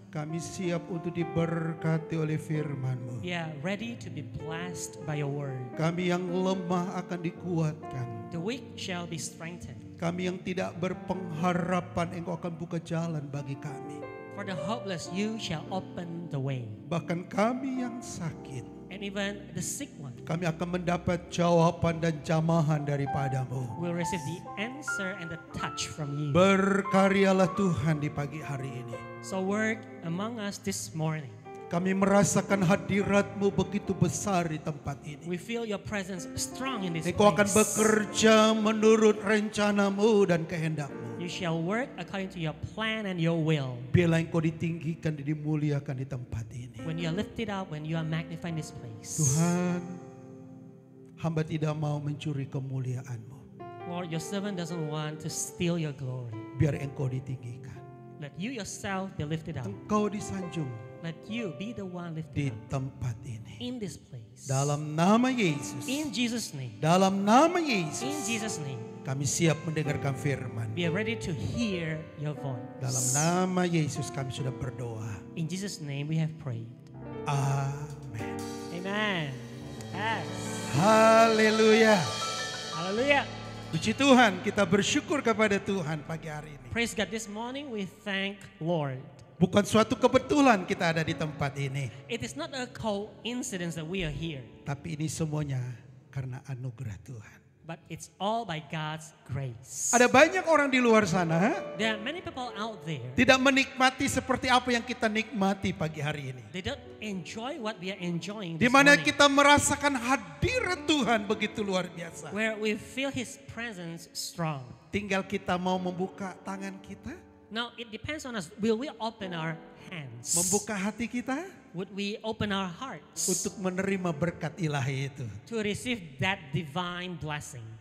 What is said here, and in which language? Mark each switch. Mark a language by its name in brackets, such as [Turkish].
[Indonesian] kami siap untuk diberkati oleh firman-Mu. [English] We are ready to be blessed by your word. [Indonesian] Kami yang lemah akan dikuatkan. [English] The weak shall be strengthened. [Indonesian] Kami yang tidak berpengharapan, Engkau akan buka jalan bagi kami. [English] For the hopeless, you shall open the way. [Indonesian] Bahkan kami yang sakit, [English] And even the sick one [Indonesian] kami akan mendapat jawaban dan jamahan daripada-Mu. [English] will receive the answer and the touch from you. [Indonesian] Berkaryalah Tuhan di pagi hari ini. [English] So work among us this morning. [Indonesian] Kami merasakan hadirat-Mu begitu besar di tempat ini. [English] We feel your presence strong in this [Indonesian] Engkau akan [English] place. [Indonesian] bekerja menurut rencana-Mu dan kehendak-Mu. [English] You shall work according to your plan and your will. [Indonesian] Biarlah Engkau ditinggikan dan dimuliakan di tempat ini. [English] When you are lifted up, when you are magnified in this place. [Indonesian] Tuhan, hamba tidak mau mencuri kemuliaan-Mu. [English] Lord, your servant doesn't want to steal your glory. [Indonesian] Biar Engkau ditinggikan. [English] Let you yourself be lifted up. [Indonesian] Engkau disanjung [English] Let you be the one [Indonesian] di [English] lifted up [Indonesian] tempat ini. [English] in this place. [Indonesian] Dalam nama Yesus. [English] In Jesus' name. [Indonesian] Dalam nama [English] In [Indonesian] Yesus. [English] Jesus' name. [Indonesian] Kami siap mendengarkan firman. [English] We are ready to hear your voice. [Indonesian] Dalam nama Yesus kami sudah berdoa. [English] In Jesus' name we have prayed. [Indonesian] Amin. [English] Amen. Yes. [Indonesian] Haleluya. [English] Hallelujah. [Indonesian] Puji Tuhan, kita bersyukur kepada Tuhan pagi hari ini. [English] Praise God. This morning we thank Lord. [Indonesian] Bukan suatu kebetulan kita ada di tempat ini. [English] It is not a coincidence that we are here, [Indonesian] Tapi ini semuanya karena anugerah Tuhan. [English] but it's all by God's grace. [Indonesian] Ada banyak orang di luar sana [English] There are many people out there. [Indonesian] tidak menikmati seperti apa yang kita nikmati pagi hari ini. [English] They don't enjoy what we are enjoying [Indonesian] Di [English] this [Indonesian] mana [English] morning, [Indonesian] kita merasakan hadirat Tuhan begitu luar biasa. [English] where we feel His presence strong. [Indonesian] Tinggal kita mau membuka tangan kita, [English] Now it depends on us. Will we open our hands? [Indonesian] membuka hati kita [English] Would we open our hearts [Indonesian] untuk menerima berkat ilahi itu. [English] to receive that divine blessing?